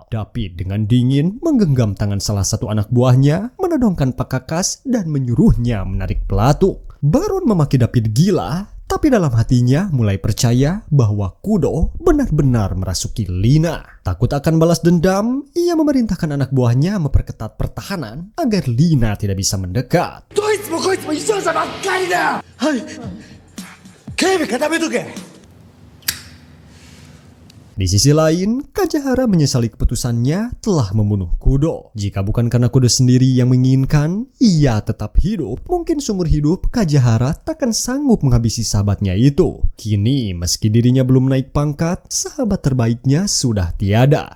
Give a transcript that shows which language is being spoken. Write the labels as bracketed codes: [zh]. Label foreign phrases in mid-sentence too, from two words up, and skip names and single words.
[id] David dengan dingin menggenggam tangan salah satu anak buahnya, menodongkan pakakas dan menyuruhnya menarik pelatuk. Baron memaki David gila, tapi dalam hatinya mulai percaya bahwa Kudo benar-benar merasuki Lina. Takut akan balas dendam, ia memerintahkan anak buahnya memperketat pertahanan agar Lina tidak bisa mendekat. [ja] どいつもこいつも一緒さばっかりだ。はい。警備固めとけ。 [id] Di sisi lain, Kajahara menyesali keputusannya telah membunuh Kudo. Jika bukan karena Kudo sendiri yang menginginkan, ia tetap hidup. Mungkin seumur hidup, Kajahara takkan sanggup menghabisi sahabatnya itu. Kini, meski dirinya belum naik pangkat, sahabat terbaiknya sudah tiada.